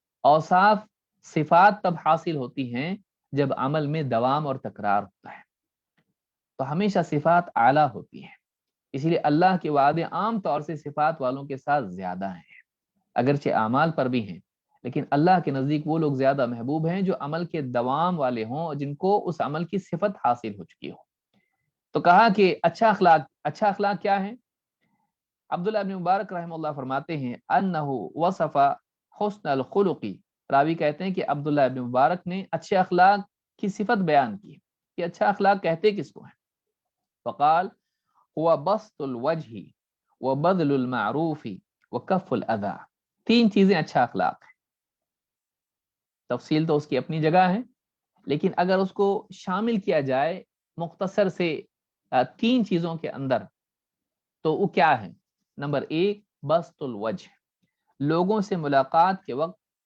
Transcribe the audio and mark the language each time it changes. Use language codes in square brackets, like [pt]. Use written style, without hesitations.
[ur] اوصاف صفات تب حاصل ہوتی ہیں جب عمل میں دوام اور تکرار ہوتا ہے، تو ہمیشہ صفات اعلیٰ ہوتی ہیں۔ اسی لیے اللہ کے وعدے عام طور سے صفات والوں کے ساتھ زیادہ ہیں، اگرچہ اعمال پر بھی ہیں، لیکن اللہ کے نزدیک وہ لوگ زیادہ محبوب ہیں جو عمل کے دوام والے ہوں اور جن کو اس عمل کی صفت حاصل ہو چکی ہو۔ تو کہا کہ اچھا اخلاق کیا ہے؟ عبداللہ ابن مبارک رحمہ اللہ فرماتے ہیں [ar] انہ وصف حسن الخلق، [ur] راوی کہتے ہیں کہ عبداللہ ابن مبارک نے اچھے اخلاق کی صفت بیان کی کہ اچھا اخلاق کہتے کس کو ہیں؟ [ar] فقال هو بسط الوجه وبذل المعروف وکف الاذى. [ur] 3 چیزیں اچھا اخلاق ہے. تفصیل تو اس کی اپنی جگہ ہے، لیکن اگر اس کو شامل کیا جائے مختصر سے 3 چیزوں کے اندر تو وہ کیا ہے؟ نمبر 1 بسط الوجہ، لوگوں سے ملاقات کے وقت